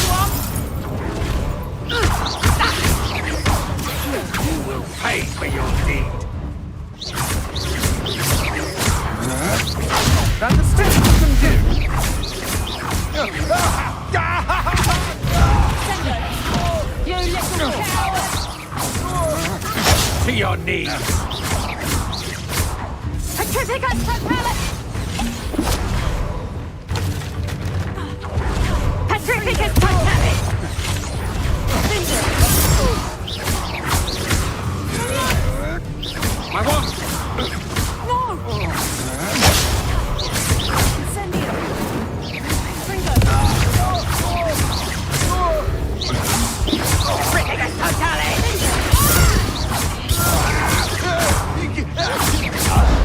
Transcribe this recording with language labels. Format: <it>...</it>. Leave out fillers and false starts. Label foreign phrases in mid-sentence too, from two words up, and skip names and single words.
<en>You will pay for your deed. That's the step you can do. you little coward. To your knees. Criticus totale. Patricus totale. My wand! No! Incendio! Fringo! Criticus totale!</en>